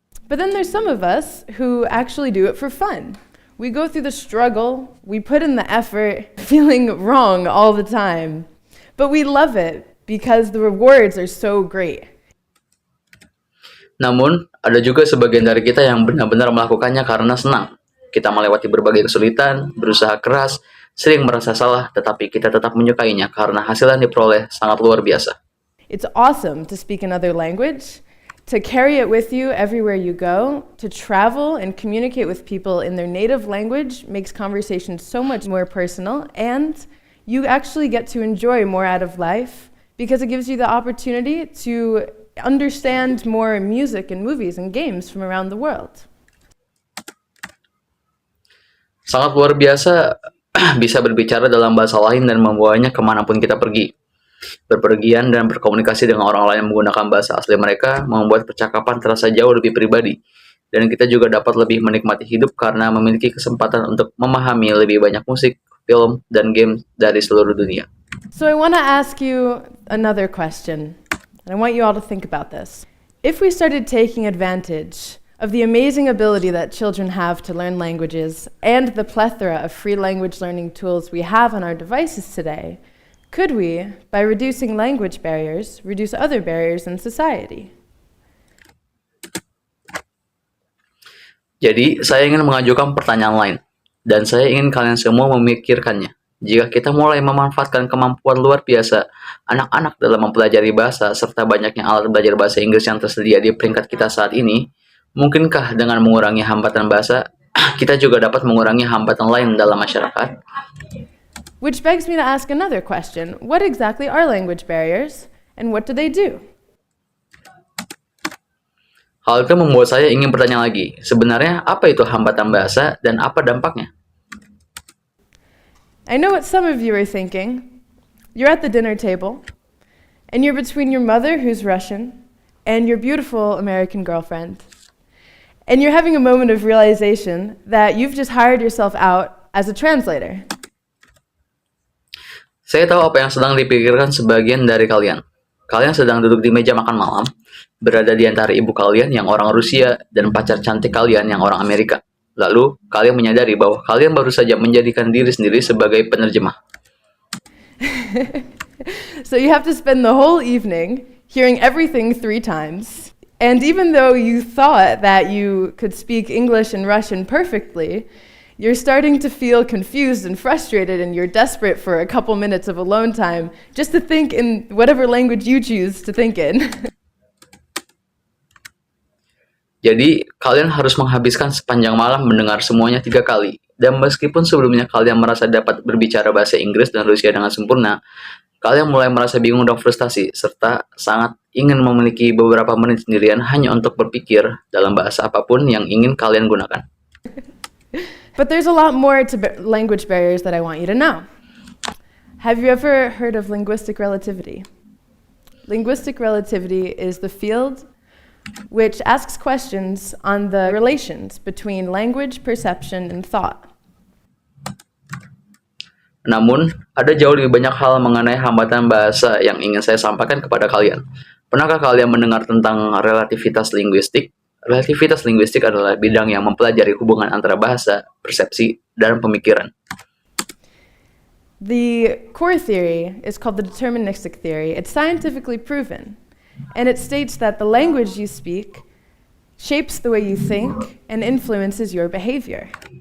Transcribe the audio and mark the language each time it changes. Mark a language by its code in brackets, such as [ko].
[en] But then there's some of us who actually do it for fun. We go through the struggle, we put in the effort, feeling wrong all the time. But we love it because the rewards are so great. [id] Namun, ada juga sebagian dari kita yang benar-benar melakukannya karena senang. Kita melewati berbagai kesulitan, berusaha keras, sering merasa salah, tetapi kita tetap menyukainya karena hasil yang diperoleh sangat luar biasa. [en] It's awesome to speak another language, to carry it with you everywhere you go, to travel and communicate with people in their native language makes conversation so much more personal, and you actually get to enjoy more out of life because it gives you the opportunity to understand more music and movies and games from around the world. [id] Sangat luar biasa bisa berbicara dalam bahasa lain dan membawanya kemanapun kita pergi. Berpergian dan berkomunikasi dengan orang lain menggunakan bahasa asli mereka membuat percakapan terasa jauh lebih pribadi. Dan kita juga dapat lebih menikmati hidup karena memiliki kesempatan untuk memahami lebih banyak musik, film, dan game dari seluruh dunia. [en] So I want to ask you another question, and I want you all to think about this. If we started taking advantage of the amazing ability that children have to learn languages and the plethora of free language learning tools we have on our devices today, could we, by reducing language barriers, reduce other barriers in society? [id] Jadi, saya ingin mengajukan pertanyaan lain, dan saya ingin kalian semua memikirkannya. Jika kita mulai memanfaatkan kemampuan luar biasa anak-anak dalam mempelajari bahasa, serta banyaknya alat belajar bahasa Inggris yang tersedia di peringkat kita saat ini, mungkinkah dengan mengurangi hambatan bahasa, kita juga dapat mengurangi hambatan lain dalam masyarakat? [en] Which begs me to ask another question. What exactly are language barriers, and what do they do? [id] Hal itu membuat saya ingin bertanya lagi, sebenarnya apa itu hambatan bahasa dan apa dampaknya? [en] I know what some of you are thinking. You're at the dinner table, and you're between your mother, who's Russian, and your beautiful American girlfriend. And you're having a moment of realization that you've just hired yourself out as a translator. [id] Saya tahu apa yang sedang dipikirkan sebagian dari kalian. Kalian sedang duduk di meja makan malam, berada di antara ibu kalian yang orang Rusia dan pacar cantik kalian yang orang Amerika. Lalu, kalian menyadari bahwa kalian baru saja menjadikan diri sendiri sebagai penerjemah. [en] So you have to spend the whole evening hearing everything 3 times. And even though you thought that you could speak English and Russian perfectly, you're starting to feel confused and frustrated, and you're desperate for a couple minutes of alone time just to think in whatever language you choose to think in. [id] Jadi, kalian harus menghabiskan sepanjang malam mendengar semuanya 3 kali. Dan meskipun sebelumnya kalian merasa dapat berbicara bahasa Inggris dan Rusia dengan sempurna, kalian mulai merasa bingung dan frustasi, serta sangat ingin memiliki beberapa menit sendirian hanya untuk berpikir dalam bahasa apapun yang ingin kalian gunakan. [en] But there's a lot more to language barriers that I want you to know. Have you ever heard of linguistic relativity? Linguistic relativity is the field which asks questions on the relations between language, perception, and thought. [id] Namun, ada jauh lebih banyak hal mengenai hambatan bahasa yang ingin saya sampaikan kepada kalian. Pernahkah kalian mendengar tentang relativitas linguistik? Relativitas linguistik adalah bidang yang mempelajari hubungan antara bahasa, persepsi, dan pemikiran. [en] The core theory is called the deterministic theory. It's scientifically proven, and it states that the language you speak shapes the way you think, and influences your behavior.